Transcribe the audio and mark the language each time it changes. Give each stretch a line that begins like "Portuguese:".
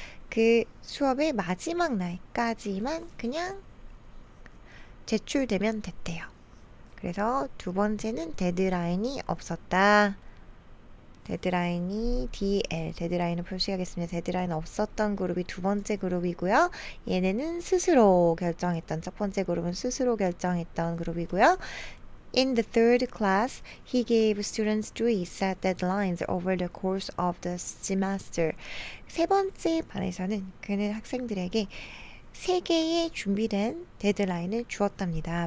Korean: 그 수업의 마지막 날까지만 그냥 제출되면 됐대요. 그래서 두 번째는 데드라인이 없었다. 데드라인이 DL, 데드라인을 표시하겠습니다. 데드라인 없었던 그룹이 두 번째 그룹이고요. 얘네는 스스로 결정했던, 첫 번째 그룹은 스스로 결정했던 그룹이고요.
English: In the third class, he gave students 3 set deadlines over the course of the semester.
Korean: 세 번째 반에서는 그는 학생들에게 3개의 준비된 데드라인을 주었답니다.